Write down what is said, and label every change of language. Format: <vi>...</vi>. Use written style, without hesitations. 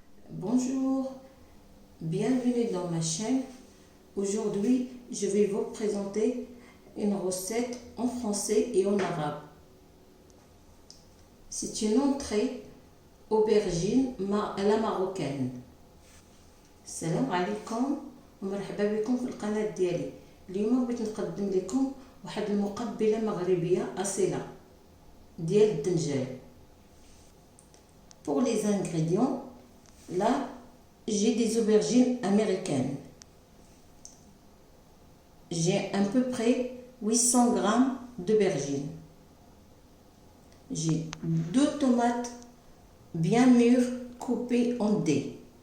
<fr>Bonjour, bienvenue dans ma chaîne. Aujourd'hui, je vais vous présenter une recette en français et en arabe. C'est une entrée aubergine à la marocaine.</fr> <ar>السلام عليكم ومرحبا بكم في القناة ديالي. اليوم بغيت نقدم لكم واحد المقبلة مغربية أصيلة ديال الدنجال.</ar> <fr>Pour les ingrédients, là j'ai des aubergines américaines. J'ai à peu près 800 grammes d'aubergines. J'ai 2 tomates bien mûres coupées en dés.</fr>